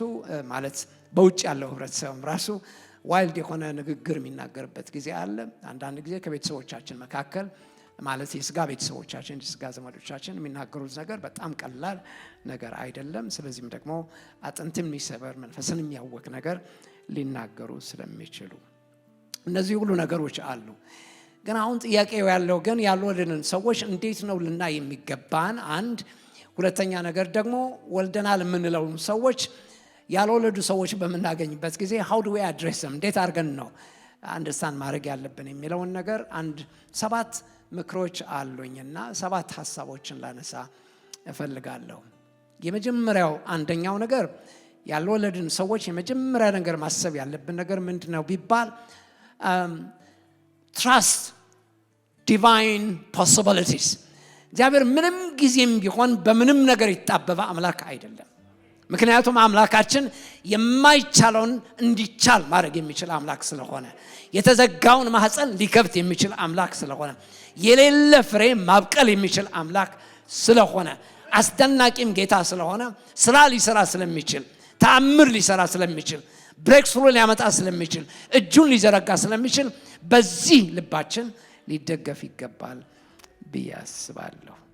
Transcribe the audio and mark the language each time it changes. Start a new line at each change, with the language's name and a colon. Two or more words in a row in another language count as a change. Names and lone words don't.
Amharic: ማለት በውጭ ያለው ህብረተሰቡም ራሱ ዋይልድ የሆነ ንግግር የሚናገርበት ጊዜ አለ። አንዳንድ ጊዜ ከቤተሰቦቻችን መካከል ማለት የስጋ ቤተሰቦቻችን፣ የስጋ ዘመዶቻችን የሚናገሩት ነገር በጣም ቀላል ነገር አይደለም። ስለዚህም ደግሞ አጥንትን የሚሰበር መንፈስን የሚያወክ ነገር ሊናገሩ ስለሚችሉ እነዚህ ሁሉ ነገሮች አሉ። ግን አሁን ጥያቄው ያለው ግን ያልወለድን ሰዎች እንዴት ነው ልናይ የሚገባን? አንድ ሁለተኛ ነገር ደግሞ ወልደናል የምንለው ሰዎች ያልወለዱ ሰዎች በምናገኝበት ጊዜ
English: how do we address them?
Amharic: እንዴት አድርገን ነው አንደርስታንድ ማድረግ ያለብን የሚለውን ነገር 7 ምክሮች አሉኝና 7 ሀሳቦችን ላነሳ እፈልጋለሁ። የመጀመሪያው አንደኛው ነገር ያልወለድን ሰዎች የመጀመሪያ ነገር ማሰብ ያለብን ነገር ምንድነው ቢባል
English: trust divine possibilities።
Amharic: እግዚአብሔር ምንም ጊዜም ቢሆን በምንም ነገር ይጣበባ አምላክ አይደለም። ምክንያቱም አምላካችን የማይቻለውን እንዲቻል ማድረግ የሚችል አምላክ ስለሆነ፣ የተዘጋውን ማህፀን ሊከፍት የሚችል አምላክ ስለሆነ፣ የሌለ ፍሬ ማብቀል የሚችል አምላክ ስለሆነ፣ አስደናቂም ጌታ ስለሆነ፣ ስራ ሊሰራ ስለሚችል፣ ተአምር ሊሰራ ስለሚችል፣ ብሬክስሩ ሊያመጣ ስለሚችል፣ እጁን ሊዘረጋ ስለሚችል በዚህ ልባችን ሊደገፍ ይገባል ብዬ አስባለሁ።